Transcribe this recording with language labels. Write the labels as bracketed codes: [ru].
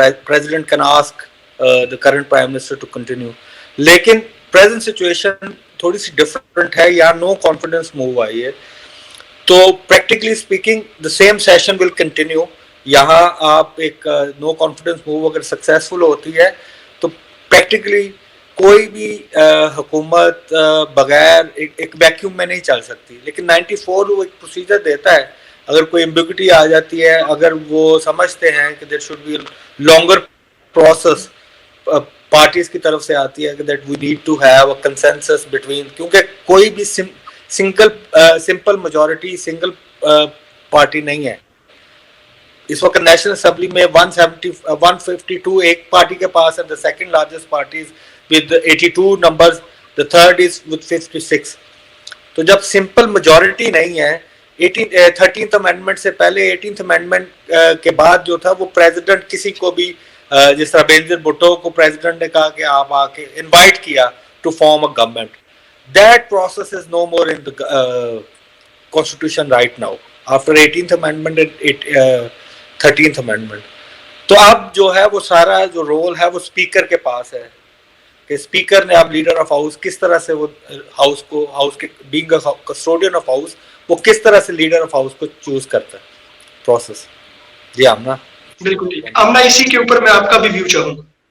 [en] President can ask the current prime minister to continue. [ur] لیکن present situation تھوڑی سی different ہے، یہاں نو کانفیڈنس موو آئی ہے، تو [en] Practically speaking the same session will continue. [ur] یہاں آپ ایک نو کانفیڈنس موو اگر سکسیزفل ہوتی ہے تو پریکٹیکلی کوئی بھی حکومت بغیر ایک ویکیوم میں نہیں چل سکتی. لیکن 94 وہ ایک پروسیجر دیتا ہے، اگر کوئی ایمبیگوٹی آ جاتی ہے، اگر وہ سمجھتے ہیں کہ there should be longer process parties کی طرف سے آتی ہے کہ [en] that we need to have a consensus between, [ur] کیونکہ کوئی بھی سمپل میجورٹی سنگل پارٹی نہیں ہے. اس وقت نیشنل اسمبلی میں 152 ایک پارٹی کے پاس ہے، [en] the second largest party is with 82 numbers, the third is with 56. [ur] تو جب سمپل میجورٹی نہیں ہے 13th امینڈمنٹ سے پہلے 18th امینڈمنٹ کے بعد جو تھا وہ پریزیڈنٹ کسی کو بھی جس طرح بینظیر بھٹو کو پریزیڈنٹ نے کہا کہ آپ آ کے انوائٹ کیا to form a government. [en] That process is no more in the constitution right now after 18th amendment and 13th amendment. [ur] تو اب جو ہے وہ سارا جو رول ہے وہ اسپیکر کے پاس ہے کہ اسپیکر نے اب لیڈر آف ہاؤس کس طرح سے وہ ہاؤس کے بینگ کسٹوڈین آف ہاؤس وہ کس طرح سے لیڈر آف ہاؤس کو چوز کرتا ہے پروسیس. جی آمنہ. بالکل ٹھیک ہے آمنہ، اسی کے اوپر میں آپ کا بھی ویو چاہوں گا.